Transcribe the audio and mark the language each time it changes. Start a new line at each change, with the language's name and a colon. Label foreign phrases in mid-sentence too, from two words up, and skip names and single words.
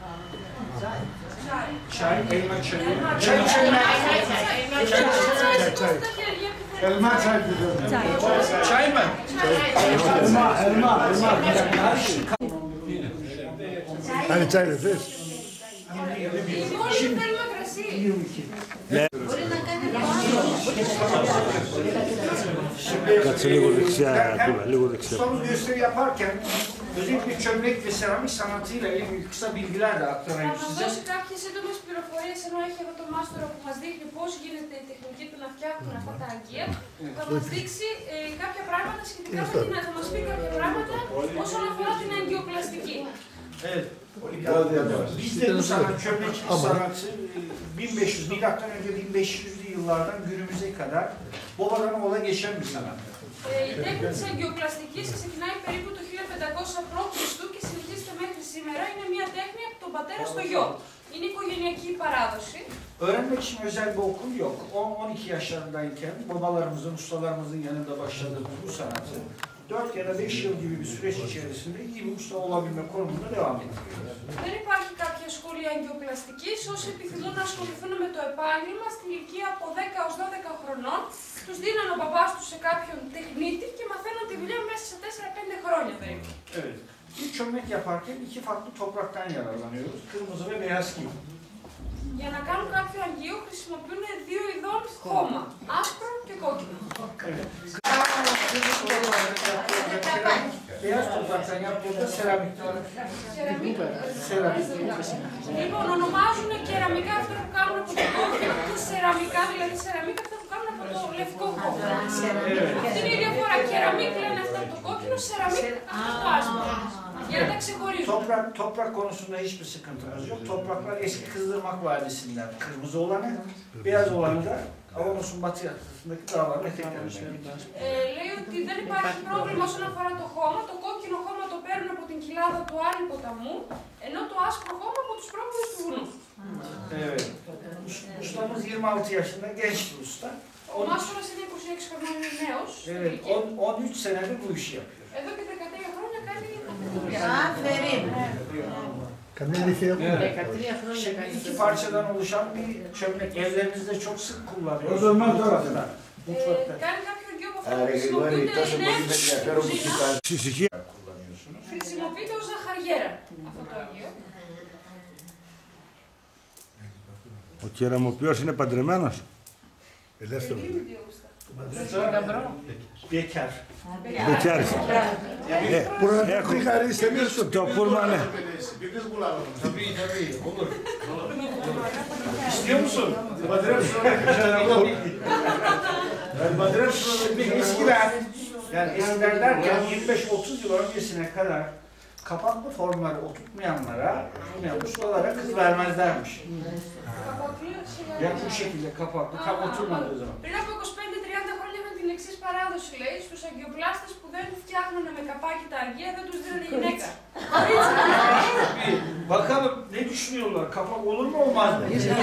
Greek: Αν τσάι δεν θες. Όλοι θέλουμε κρασί. Μπορεί να κάνει Κάτσε λίγο δεξιά, λίγο δεξιά.
Turkish: İstanbul gösteri yaparken özellikle çömlek ve seramik sanatıyla ilgili kısa bilgiler de aktarayım
Greek: Θα size. δώσει κάποιες σύντομες πληροφορίες, ενώ έχει εδώ το μάστορα που μας δείχνει πώς γίνεται η τεχνική του να φτιάχνουν αυτά τα αγκία. Θα μας δείξει κάποια πράγματα σχετικά με την, θα μας πει κάποια πράγματα όσον αφορά την αγκιοπλαστική.
Turkish: Evet. Bizde bu sanat, çömlek sanatı 1500, milattan önce 1500'lü yıllardan günümüze kadar babadan oğula geçen bir sanat.
Greek: Η τέχνη της αγκιοπλαστικής ξεκινάει περίπου το 1500 π.Χ. και συνεχίζεται μέχρι σήμερα. Είναι μια τέχνη από τον πατέρα στο γιο. Είναι οικογενειακή παράδοση.
Turkish: Öğrenmek için özel bir okul yok. 10-12 yaşlarındayken babalarımızın, ustalarımızın yanında başladığımız bu sanatı 4 ya da 5 yıl gibi bir süreç içerisinde iyi bir usta olabilme konumunda devam ettiriyoruz.
Greek: Δεν υπάρχει κάποια σχολεία αγκιοπλαστικής. Όσοι επιθυμούν να ασχοληθούν με το επάγγελμα στην ηλικία από 10 έως 12 χρονών, τους δίναν ο μπαμπάς τους σε κάποιον τεχνίτη και μαθαίναν τη δουλειά μέσα σε 4-5 χρόνια περίπου.
Turkish: Evet. Bir çömlek yaparken iki farklı topraktan yararlanıyoruz. Kırmızı ve beyaz kil.
Greek: Για να κάνουν κάποιο αγγείο χρησιμοποιούν δύο ειδών χώμα, άσπρο και κόκκινο.
Turkish: Beyaz topraktan yaptığında seramik. Seramik.
Greek: Λοιπόν, ονομάζουν κεραμικά αυτό που κάνουν από το κόκκινο και σεραμικά, δηλαδή σεραμίκα αυτό που κάνουν από το λευκό χώμα. Αυτή είναι η διαφορά. Κεραμίκ λένε αυτά από το κόκκινο, σεραμίκ αυτό το άσπρο. Για να τα ξεχωρίζουν.
Turkish: Toprak konusunda hiçbir sıkıntımız yok. Topraklar eski Kızılırmak Vadisi'nden kırmızı olanı, beyaz olanı da Avanos'un batı yakasındaki dağların eteklerinde.
Greek: Λέει ότι δεν υπάρχει πρόβλημα όσον αφορά το χώμα. Το κόκκινο χώμα το παίρνουν από την κοιλάδα του Άρη ποταμού, ενώ το άσπρο χώμα από τους πρόποδες του βουνού.
Turkish: Evet. Ustamız 26 yaşında genç bir usta.
Greek: Ο μάστορας είναι 26 χρονών, είναι νέος.
Turkish: Evet, 13 senedir bu işi yapıyor.
Greek: Εδώ και 13 χρόνια κάνει αυτή τη δουλειά. Καμία ηλικία yok.
Turkish: Şimdi iki parçadan oluşan bir çömlek. Evlerimizde çok sık kullanıyoruz. O zaman τώρα. Mutfakta.
Greek: Κάνει κάποιο αγγείο από αυτά που χρησιμοποιούνται Ησυχία. χρησιμοποιείται ως ζαχαριέρα αυτό το αγγείο. Ο κεραμοποιός είναι παντρεμένος. Ελεύθερο.
Turkish: Bekar.
Greek: Μπεκιάρης. Έχω χαρίσει εμείς το Το πούλμα, ναι.
Turkish: Tabii, olur. İstiyor musun? Eskiden, yani eskiler derken 25-30 yıl öncesine kadar kapaklı formları oturtmayanlara, ustalara kız vermezlermiş. Yani bu şekilde kapaklı, tam oturmadığı zaman. Πριν από 25-30 χρόνια είχαν την εξής παράδοση, λέει, στους αγκιοπλάστες που δεν φτιάχνουν με καπάκι τα αργία, δεν τους δίνανε γυναίκα. Bakalım ne düşünüyorlar? Kapak olur mu olmaz mı?